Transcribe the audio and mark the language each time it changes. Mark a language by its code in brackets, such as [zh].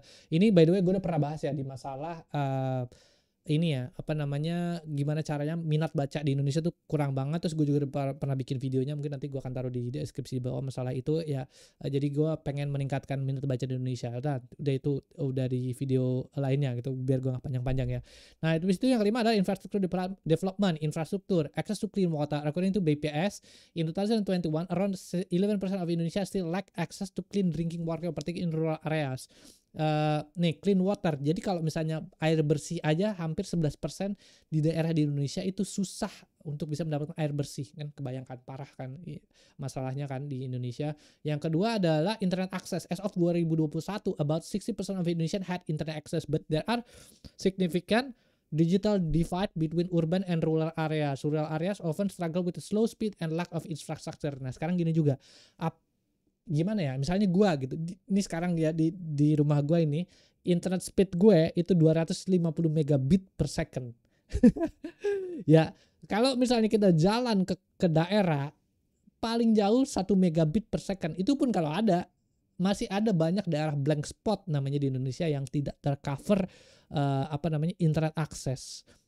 [id] Ini by the way gue udah pernah bahas ya di masalah gimana caranya minat baca di Indonesia tuh kurang banget. Terus gue juga pernah bikin videonya, mungkin nanti gue akan taruh di deskripsi bawah masalah itu ya. Jadi gue pengen meningkatkan minat baca di Indonesia. Udah itu udah di video lainnya gitu biar gue gak panjang-panjang ya. Nah itu yang kelima adalah infrastructure development, infrastruktur, [en] access to clean water. According to BPS in 2021 around 11% of Indonesia still lack access to clean drinking water, particularly in rural areas. Clean water. [id] Jadi kalau misalnya air bersih aja hampir 11% di daerah di Indonesia itu susah untuk bisa mendapatkan air bersih kan. Kebayangkan parah kan masalahnya kan di Indonesia. Yang kedua adalah internet access. [en] As of 2021 about 60% of Indonesian had internet access, but there are significant digital divide between urban and rural areas. Rural areas often struggle with the slow speed and lack of infrastructure. [id] Nah sekarang gini juga, gimana ya, misalnya gue gitu, ini sekarang ya di rumah gue ini internet speed gue itu 250 megabit per second. Ya kalau misalnya kita jalan ke daerah paling jauh 1 megabit per second, itu pun kalau masih ada banyak daerah blank spot namanya di Indonesia yang tidak tercover internet akses.